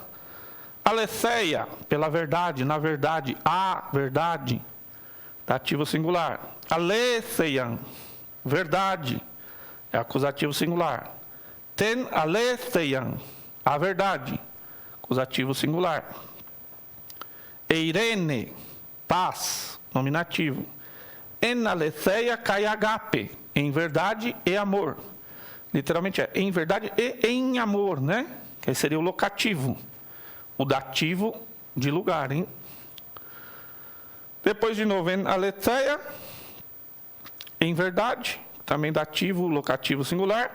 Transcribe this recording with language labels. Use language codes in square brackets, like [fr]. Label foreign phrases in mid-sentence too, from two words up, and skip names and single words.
[pt] Aletheia, pela verdade, na verdade, a verdade, dativo singular. Aletheian, verdade, é acusativo singular. [el] τὴν ἀλήθειαν, [pt] a verdade, acusativo singular. Eirene, paz, nominativo. [el] ἐν ἀληθείᾳ καὶ ἀγάπῃ, [pt] em verdade e amor. Literalmente é em verdade e em amor, né? Que aí seria o locativo. O dativo de lugar, hein? Depois de novo, [el] ἐν ἀληθείᾳ, [pt] em verdade, também dativo, locativo singular.